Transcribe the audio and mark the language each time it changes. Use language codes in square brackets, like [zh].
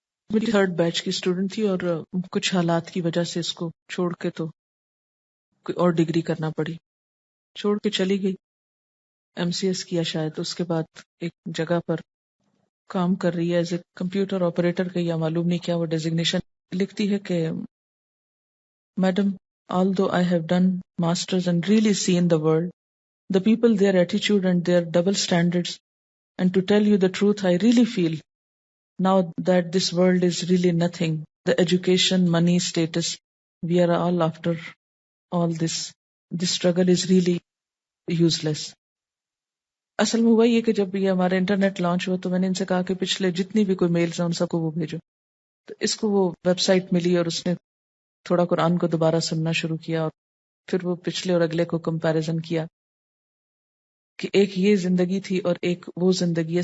[ur] میری 3rd بیچ کی student تھی اور کچھ حالات کی وجہ سے اس کو چھوڑ کے تو کوئی اور ڈگری کرنا پڑی، چھوڑ کے چلی گئی. MCS کیا شاید، اس کے بعد ایک جگہ پر کام کر رہی ہے ایز اے کمپیوٹر آپریٹر کا، یا معلوم نہیں کیا وہ ڈیزگنیشن. لکھتی ہے کہ madam [en] although I have done masters and really seen the world, the people, their attitude and their double standards, and to tell you the truth, I really feel now that this world is really nothing. The education, money, status, we are all after all this. This struggle is really useless. [ur] اصل میں ہوا یہ کہ جب یہ ہمارا internet launch ہوا تو میں نے ان سے کہا کہ پچھلے جتنی بھی کوئی میلز ہیں ان سب کو وہ بھیجو. تو اس کو وہ ویب سائٹ ملی اور اس نے تھوڑا قرآن کو دوبارہ سننا شروع کیا، اور پھر وہ پچھلے اور اگلے کو کمپیریزن کیا کہ ایک یہ زندگی تھی اور ایک وہ زندگی ہے.